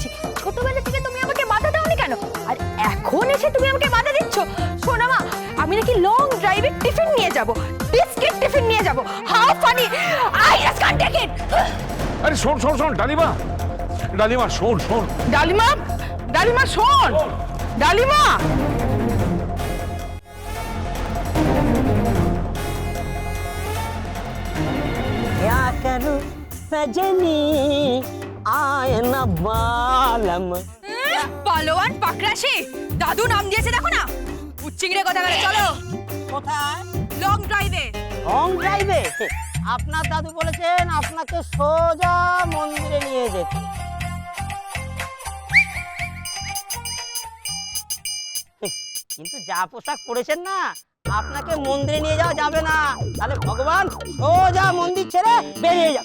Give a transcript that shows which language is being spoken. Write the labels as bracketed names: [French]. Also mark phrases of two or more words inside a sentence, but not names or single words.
[Bangla] ছোটবেলা থেকে তুমি আমাকে বাধা দাওনি কেন, আর এখন এসে তুমি আমাকে বাধা দিচ্ছ? শোনো মা, আমি নাকি [English] long drive tiffin [Bangla] নিয়ে যাব, [English] biscuit tiffin [Bangla] নিয়ে যাব। [English] How funny, I just can't take it. [Bangla] আরে শোন শোন শোন ডালিমা, ডালিমা শোন শোন। ডালিমা, ডালিমা শোন, ডালিমা। [Hindi] क्या करूं सजनी आए न बालम। [Bangla] পালোয়ান পাকরাশি, দাদু নাম দিয়েছে দেখো না। উচ্চিংড়ে কথা বলে, চলো কোথায়? [English] long drive. long drive? [Bangla] আপনার দাদু বলেছেন আপনাকে সোজা মন্দিরে নিয়ে যেতে। কিন্তু যা পোশাক পরেছেন না, আপনাকে মন্দিরে নিয়ে যাওয়া যাবে না, তাহলে ভগবান সোজা মন্দির ছেড়ে বেরিয়ে যাবে।